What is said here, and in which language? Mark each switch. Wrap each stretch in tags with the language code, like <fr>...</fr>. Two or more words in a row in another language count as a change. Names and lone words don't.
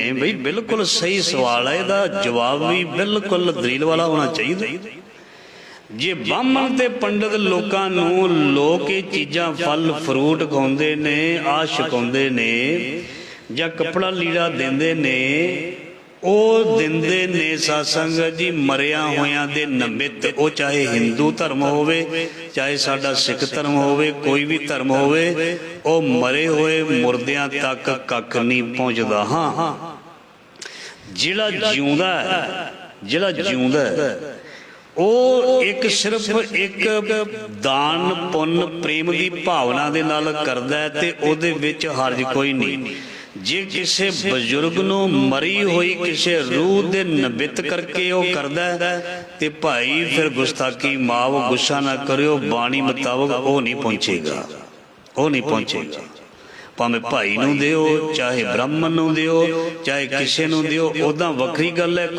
<pa>ਬਈ ਬਿਲਕੁਲ ਸਹੀ ਸਵਾਲ ਹੈ, ਇਹਦਾ ਜਵਾਬ ਵੀ ਬਿਲਕੁਲ ਦਲੀਲ ਵਾਲਾ ਹੋਣਾ ਚਾਹੀਦਾ। ਜੇ ਬ੍ਰਾਹਮਣ ਤੇ ਪੰਡਿਤ ਲੋਕਾਂ ਨੂੰ ਲੋਕ ਇਹ ਚੀਜ਼ਾਂ ਫਲ ਫਰੂਟ ਖਾਉਂਦੇ ਨੇ, ਆ ਛਕਾਉਂਦੇ ਨੇ, ਜਾਂ ਕੱਪੜਾ ਲੀੜਾ ਦਿੰਦੇ ਨੇ, ਉਹ ਦਿੰਦੇ ਨੇ ਸਤਸੰਗ ਜੀ ਮਰਿਆ ਹੋਇਆਂ ਦੇ ਨਿਮਿਤ। ਉਹ ਚਾਹੇ ਹਿੰਦੂ ਧਰਮ ਹੋਵੇ, ਚਾਹੇ ਸਾਡਾ ਸਿੱਖ ਧਰਮ ਹੋਵੇ, ਕੋਈ ਵੀ ਧਰਮ ਹੋਵੇ, ਉਹ ਮਰੇ ਹੋਏ ਮੁਰਦਿਆਂ ਤੱਕ ਕੱਖ ਨਹੀਂ ਪਹੁੰਚਦਾ। ਹਾਂ, ਜਿਹੜਾ ਜਿਉਂਦਾ ਹੈ, ਜਿਹੜਾ ਜਿਉਂਦਾ ਹੈ, ਉਹ ਇੱਕ ਸਿਰਫ ਇੱਕ ਦਾਨ ਪੁੰਨ ਪ੍ਰੇਮ ਦੀ ਭਾਵਨਾ ਦੇ ਨਾਲ ਕਰਦਾ ਹੈ ਤੇ ਉਹਦੇ ਵਿੱਚ ਹਰਜ ਕੋਈ ਨਹੀਂ। ਜੇ ਕਿਸੇ ਬਜ਼ੁਰਗ ਨੂੰ ਮਰੀ ਹੋਈ ਕਿਸੇ ਰੂਹ ਦੇ ਨਮਿਤ ਕਰਕੇ ਉਹ ਕਰਦਾ ਹੈ ਤੇ ਭਾਈ ਫਿਰ ਗੁਸਤਾਖੀ ਮਾਫ਼, ਗੁੱਸਾ ਨਾ ਕਰਿਓ, ਬਾਣੀ ਮੁਤਾਬਕ ਉਹ ਨਹੀਂ ਪਹੁੰਚੇਗਾ, ਉਹ ਨਹੀਂ ਪਹੁੰਚੇਗਾ। ਭਾਵੇਂ ਭਾਈ ਨੂੰ ਦਿਓ, ਚਾਹੇ ਬ੍ਰਾਹਮਣ ਨੂੰ ਦਿਓ, ਚਾਹੇ ਕਿਸੇ ਨੂੰ ਦਿਓ, ਉਦਾਂ ਵੱਖਰੀ ਗੱਲ ਹੈ।</pa>